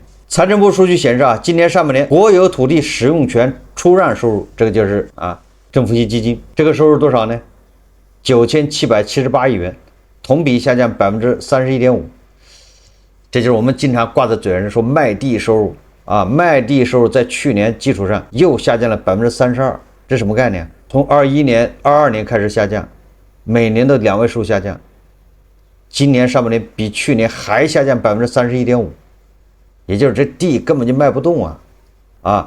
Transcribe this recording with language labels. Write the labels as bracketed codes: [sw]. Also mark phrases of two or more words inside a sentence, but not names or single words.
[zh] 財政部數據顯示啊，今年上半年國有土地使用權出讓收入，這個就是啊政府性基金，這個收入多少呢？9778億元，同比下降31.5%。這就是我們經常掛在嘴上說賣地收入啊，賣地收入在去年基礎上又下降了32%，這什麼概念？從21年、22年開始下降，每年的2位數下降，今年上半年比去年還下降31.5%，也就是這地根本就賣不動啊！